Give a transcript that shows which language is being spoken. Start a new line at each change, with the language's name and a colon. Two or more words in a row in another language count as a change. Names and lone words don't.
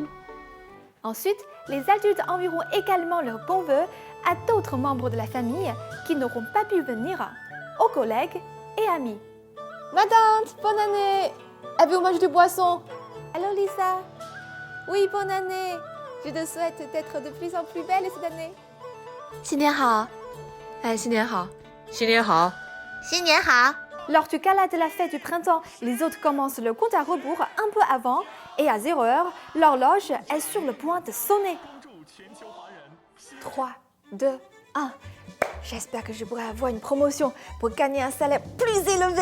French: Ensuite, les adultes enverront également leurs bons vœux à d'autres membres de la famille qui n'auront pas pu venir, aux collègues et amis. Ma tante, bonne année! Avez-vous mangé du poisson? Allô Lisa? Oui, bonne année! Je te souhaite d'être de plus en plus belle cette année.
Chinese: 新年好，哎，新年好，新年好，新年好。
French: Lors du gala de la fête du printemps, les autres commencent le compte à rebours un peu avant et à 0h, l'horloge est sur le point de sonner. 3, 2, 1. J'espère que je pourrai avoir une promotion pour gagner un salaire plus élevé.